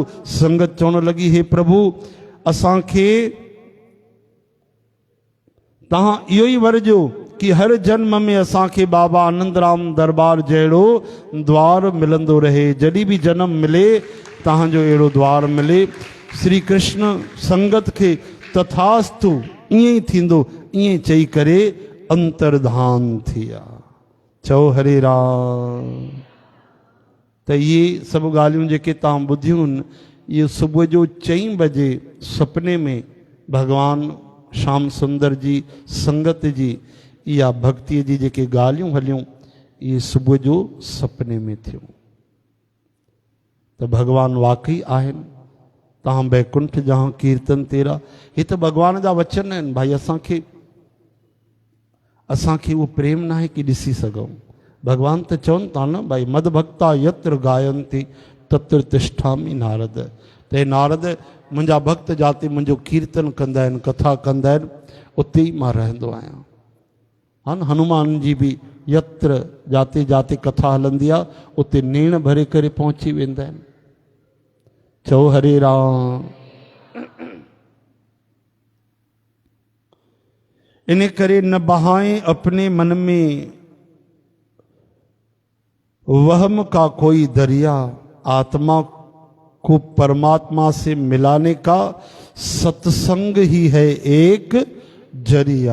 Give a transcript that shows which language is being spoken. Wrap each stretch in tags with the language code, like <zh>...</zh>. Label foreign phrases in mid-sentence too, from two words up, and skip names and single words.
<sd>संगत चवण लॻी हे प्रभु असांखे तव्हां इहो ई वर ॾियो कि हर जन्म में असांखे बाबा आनंदराम दरबार जहिड़ो द्वार मिलंदो रहे। जॾहिं बि जन्म मिले तव्हांजो अहिड़ो द्वार मिले। श्री कृष्ण संगत खे तथास्तु ईअं ई थींदो ईअं चई करे अंतर्धान थी विया। चओ हरे राम। त इहे सभु ॻाल्हियूं जेके तव्हां ॿुधियूं आहिनि इहे सुबुह जो 4 बजे सुपिने में भॻवानु श्याम सुंदर जी संगत जी इहा भक्तीअ जी जेके ॻाल्हियूं हलियूं इहे सुबुह जो सुपिने में थियूं। त भॻवानु वाक़ई आहिनि। तव्हां</sd> <hi>वैकुंठ जहाँ कीर्तन तेरा,</hi> <sd>हे त भॻवान जा वचन आहिनि भाई। असांखे उहो प्रेम न आहे कि ॾिसी सघूं। भॻवान त चवनि था न भाई</sd> <sa>मद भक्ता यत्र गायन्ति तत्र तिष्ठामि नारद।</sa> <sd>त हे नारद मुंहिंजा भक्त जाते मुंहिंजो कीर्तन कंदा आहिनि कथा कंदा आहिनि उते ई मां रहंदो आहियां। हा न हनुमान जी बि यत्र जाते जाते कथा हलंदी आहे उते नेण भरे करे पहुची वेंदा आहिनि। चओ हरे राम।</sd> <hi>इन करे न बहाएं अपने मन में वहम का कोई दरिया, आत्मा को परमात्मा से मिलाने का सत्संग ही है एक जरिया।</hi>